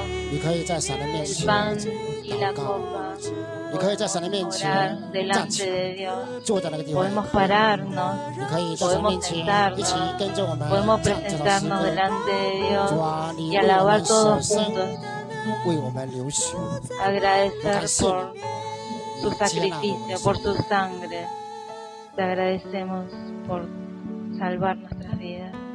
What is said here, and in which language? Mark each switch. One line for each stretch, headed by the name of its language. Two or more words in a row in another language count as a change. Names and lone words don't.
Chinese: 你可以在神的面
Spanish: el
Chinese: 前
Spanish: pan y la
Chinese: 祷告，
Spanish: copa,
Chinese: 你可以在神的面
Spanish: orar
Chinese: 前站
Spanish: delante
Chinese: 起来，
Spanish: de Dios,
Chinese: 坐在那个地方。
Spanish: podemos pararnos,
Chinese: 你可以在神面前一起跟着我们
Spanish: podemos
Chinese: 唱这首诗
Spanish: presentarnos
Chinese: 歌。
Spanish: delante de
Chinese: 主
Spanish: Dios
Chinese: 啊，你
Spanish: y
Chinese: 为我
Spanish: alabar
Chinese: 们舍
Spanish: todos
Chinese: 身，
Spanish: juntos,
Chinese: 为我们流血，
Spanish: agradecer por su
Chinese: 接纳我们的
Spanish: sacrificio, por su sangre. Te agradecemos por salvar nuestras vidas.